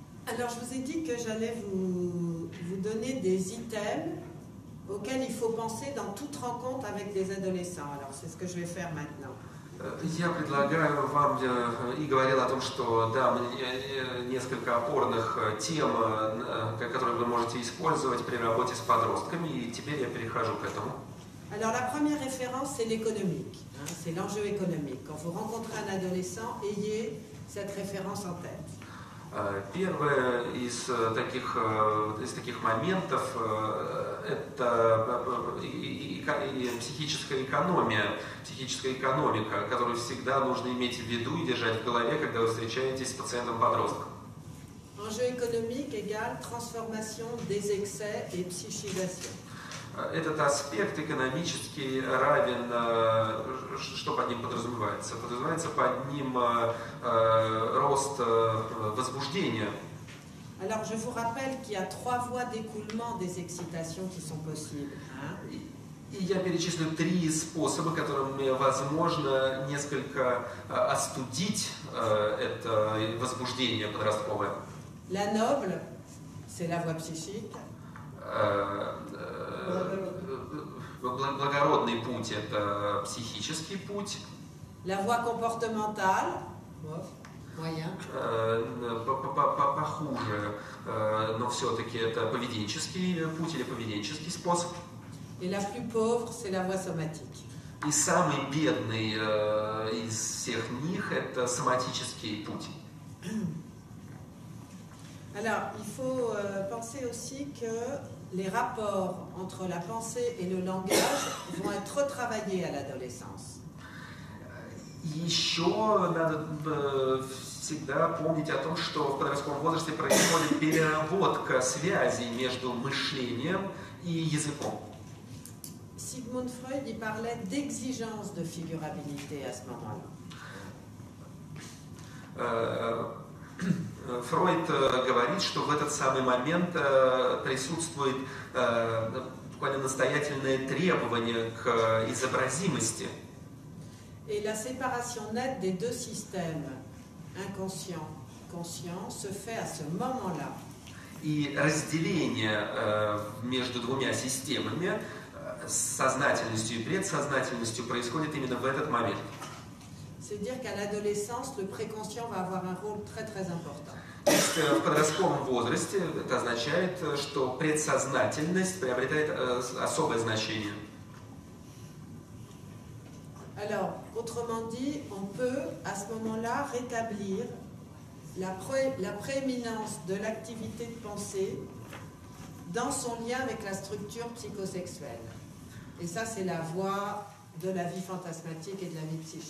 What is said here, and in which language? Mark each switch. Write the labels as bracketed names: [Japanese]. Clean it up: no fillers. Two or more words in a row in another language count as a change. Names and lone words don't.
[French] Alors, je vous ai dit que j'allais vous donner des items auxquels il faut penser dans toute rencontre avec des adolescents. Alors, c'est ce que je vais faire maintenant. [Russian] Я предлагаю вам и говорил о том, что да, несколько опорных тем, которые вы можете использовать при работе с подростками, и теперь я перехожу к этому. [French] Alors, la première référence, c'est l'économique, c'est l'enjeu économique. Quand vous rencontrez un adolescent, ayez cette référence en tête. [Russian] Первое из таких моментов это психическая экономика, которую всегда нужно иметь в виду и держать в голове, когда вы встречаетесь с пациентом-подростком. [French] Enjeu économique égale transformation des excès et psychisation. [Russian] Этот аспект экономический равен, что под ним подразумевается? Подразумевается под ним рост возбуждения. [French] Alors je vous rappelle qu'il y a 3 voies d'écoulement des excitations qui sont possibles. [Russian] И я перечислю 3 способа, которыми возможно несколько остудить это возбуждение подростковое. [French] La noble, c'est la voie psychique. [Russian] Благородный путь – это психический путь. [French] La voie comportementale, moyen. [Russian] Похуже, но все-таки это поведенческий путь или поведенческий способ. [French] Et la plus pauvre, c'est la voie somatique. [Russian] И самый бедный из всех них – это соматический путь. [French] Alors, il faut penser aussi que les rapports entre la pensée et le langage vont être retravaillés à l'adolescence. [Russian] Еще надо всегда помнить о том, что в подростковом возрасте происходит переработка связей между мышлением и языком. [French] Sigmund Freud il parlait d'exigence de figurabilité à ce moment-là. [Russian] Фройд говорит, что в этот самый момент присутствует буквально настоятельное требование к изобразимости. [French] Et la séparation nette des 2 systèmes, inconscient, conscient, se fait à ce moment-là. [Russian] И разделение между двумя системами, сознательностью и предсознательностью, происходит именно в этот момент. [French] C'est-à-dire qu'à l'adolescence, le préconscient va avoir un rôle très très important. [Russian] В подростковом возрасте это означает, что предсознательность приобретает особое значение. [French] Alors, autrement dit, on peut à ce moment-là rétablir la prééminence de l'activité de pensée dans son lien avec la structure psychosexuelle. Et ça, c'est la voie de la vie fantasmatique et de la vie psychique.